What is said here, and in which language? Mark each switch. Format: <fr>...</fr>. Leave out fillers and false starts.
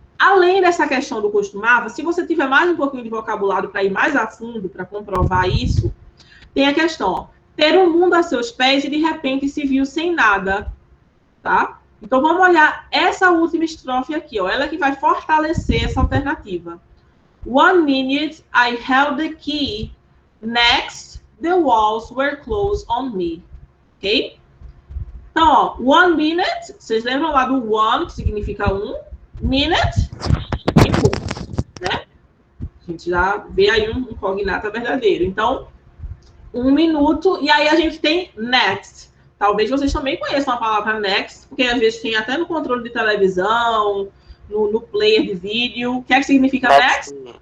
<pt>Além dessa questão do costumava, se você tiver mais um pouquinho de vocabulário para ir mais a fundo, para comprovar isso, tem a questão, ó, ter o mundo a seus pés e de repente se viu sem nada, tá? Então, vamos olhar essa última estrofe aqui, ó, ela que vai fortalecer essa alternativa.</pt> <en>1 minute I held the key, next the walls were closed on me, ok?</en> <pt>Então, ó,</pt> <en>1 minute,</en> <pt>vocês lembram lá do one, que significa minute, né? A gente já vê aí um cognata verdadeiro. Então, 1 minuto, e aí a gente tem next. Talvez vocês também conheçam a palavra next, porque às vezes tem até no controle de televisão, no player de vídeo. O que é que significa next?</pt>